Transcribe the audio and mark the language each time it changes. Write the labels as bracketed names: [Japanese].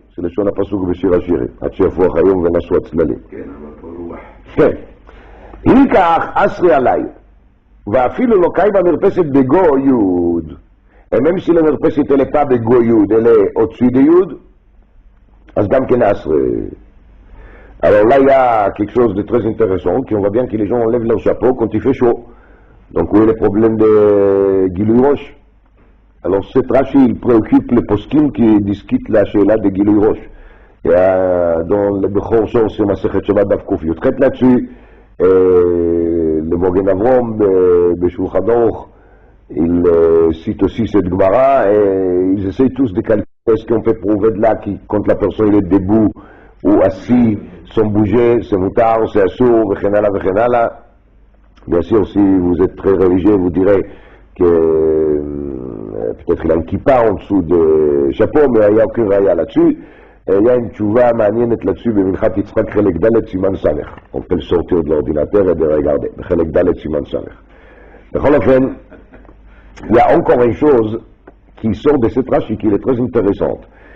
[French] C'est le son [Hebrew] הפסוק בשיר השירים, עד שיפוח היום ונסו הצללים. כן, אבל פה רוח. כן. אם כך, אסרי עליי, ואפילו לא קאי במרפסת בגו יוד, [French] même si la merpesset elle n'est pas de goyoud, elle est au-dessus de yud, [Hebrew] אז גם כן אסרי. [French] Alors là, il y a quelque chose de très intéressant, qu'on voit bien que les gens enlèvent leur chapeau quand il fait chaud. Donc, où est le problème de Gilui Rosh? Alors, cette Rashi, il préoccupe les poskim qui discutent la Sheila de Gilui Rosh. Il y a dans le Bechor Shor, c'est Masechet Shabbat Daf Kuf Yotchet là-dessus, le Mogen Avrom de Shulchan Aruch, il cite aussi cette Gemara, et ils essayent tous de calculer est-ce qu'on peut prouver de là quand la personne est debout ou assis, sans bouger, c'est moutard, c'est assourd, vechenala, vechenala. Bien sûr, si vous êtes très religieux, vous direz que peut-être il a un kippa en dessous du chapeau, mais il n'y a aucun raya là-dessus. Il y a une tchouva מעניינת là-dessus, [Hebrew] במנחת יצחק חלק ד' סימן ס'. [French] On peut le sortir de l'ordinateur et de regarder. [Hebrew] חלק ד' סימן ס'. בכל אופן, [French] il y a encore une chose qui sort de cette Rashi qui est très intéressante.